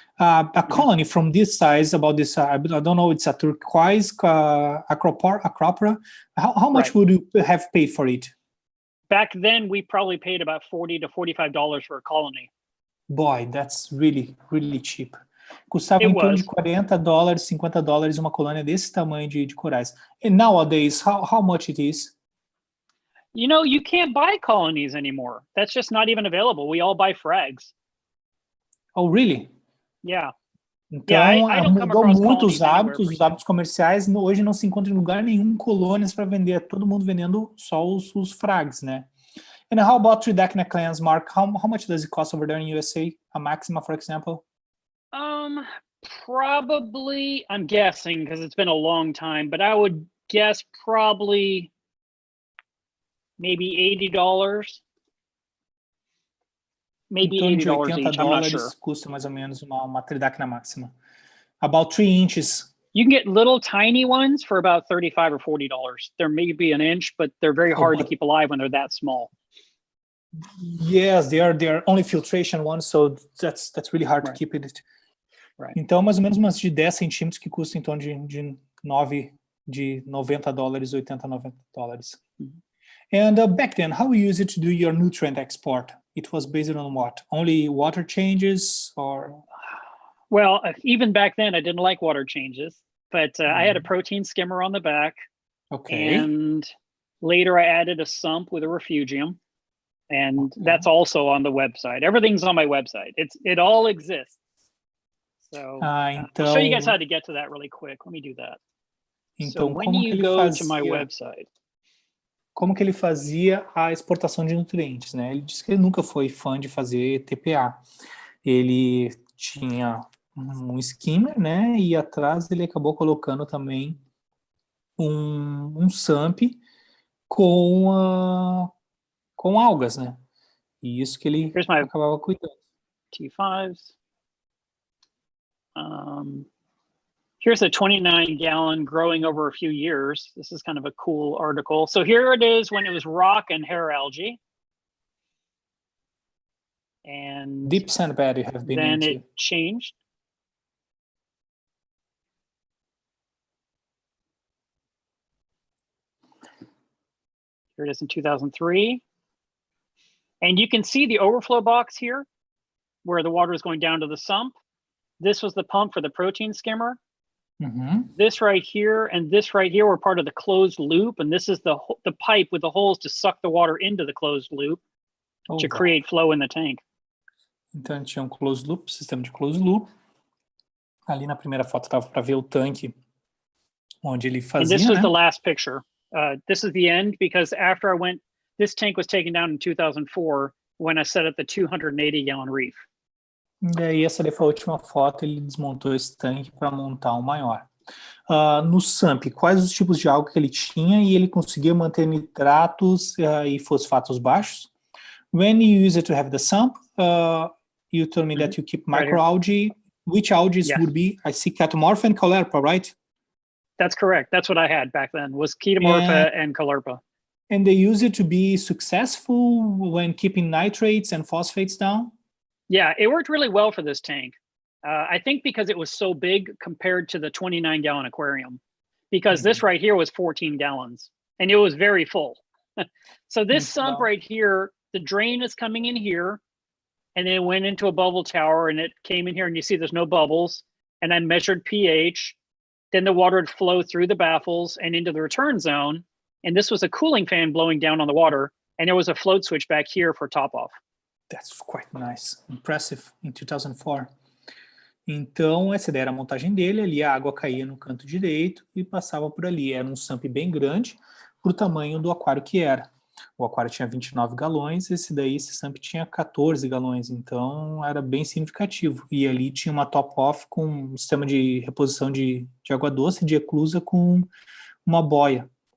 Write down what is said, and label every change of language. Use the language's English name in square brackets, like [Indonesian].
[English] A colony from this size, about this, I don't know, it's a turquoise Acropora. How much would you have paid for it? Back then, we probably paid about $40 to $45 for a colony. Boy, that's really, really cheap. [Portuguese] Custava em torno de $40, $50 uma colônia desse tamanho de corais. [English] And nowadays, how much it is? You know, you can't buy colonies anymore. That's just not even available. We all buy frags. Oh, really? Yeah. [Portuguese] Então, mudou muito os hábitos comerciais. Hoje não se encontra em lugar nenhum colônias para vender. Todo mundo vendendo só os frags, né? [English] And how about tridacna clams, Mark? How much does it cost over there in USA? A maxima, for example? Probably, I'm guessing because it's been a long time, but I would guess probably maybe $80. Maybe [Portuguese] Em torno de $80 [English] $80 each. I'm not sure. [Portuguese] custa mais ou menos uma tridacna máxima. [English] About 3 inches. You can get little tiny ones for about $35 or $40. They're maybe an inch, but they're very hard to keep alive when they're that small. Yes, they are only filtration ones, so that's really hard to keep it. Right. [Portuguese] Então, mais ou menos umas de 10 centímetros que custam em torno de $90, $80, $90. [English] And back then, how you use it to do your nutrient export? It was based on what? Only water changes, or? Well, even back then, I didn't like water changes, but I had a protein skimmer on the back. Okay. And later I added a sump with a refugium. And that's also on the website. Everything's on my website. It all exists. So [Portuguese] então, [English] I'll show you guys how to get to that really quick. Let me do that. [Portuguese] Então, [English] so when you go to my website. [Portuguese] Como que ele fazia a exportação de nutrientes, né? Ele disse que ele nunca foi fã de fazer TPA. Ele tinha um skimmer, né? E atrás ele acabou colocando também um sump com algas, né? E isso que ele acabava cuidando. [English] T5s. Here's a 29-gallon growing over a few years. This is kind of a cool article. So here it is when it was rock and hair algae. And deep sand bed you have been then into. It changed. Here it is in 2003. And you can see the overflow box here where the water is going down to the sump. This was the pump for the protein skimmer. This right here and this right here were part of the closed loop. And this is the pipe with the holes to suck the water into the closed loop to create flow in the tank. [Portuguese] Então tinha um closed loop, sistema de closed loop. Ali na primeira foto dava para ver o tanque onde ele fazia, [English] and this was [Portuguese] né? [English] The last picture. This is the end because after I went, this tank was taken down in 2004 when I set up the 280-gallon reef. [Portuguese] E essa ali foi a última foto, ele desmontou esse tanque para montar um maior. No SUMP, quais os tipos de alga que ele tinha e ele conseguia manter nitratos e fosfatos baixos? [English] When you use it to have the SUMP, you told me that you keep microalgae. Which algae would be? I see Chaetomorpha and Caulerpa, right? That's correct. That's what I had back then, was Chaetomorpha and Caulerpa. And they use it to be successful when keeping nitrates and phosphates down? Yeah, it worked really well for this tank. I think because it was so big compared to the 29-gallon aquarium, because this right here was 14 gallons and it was very full. So this sump right here, the drain is coming in here and then it went into a bubble tower and it came in here and you see there's no bubbles. And I measured pH. Then the water would flow through the baffles and into the return zone. And this was a cooling fan blowing down on the water. And there was a float switch back here for top off. That's quite nice. Impressive in 2004. [Portuguese] Então, essa daí era a montagem dele. Ali a água caía no canto direito e passava por ali. Era um sump bem grande para o tamanho do aquário que era. O aquário tinha 29 galões, esse sump tinha 14 galões. Então, era bem significativo. E ali tinha uma top-off com um sistema de reposição de água doce, de eclusa com uma boia.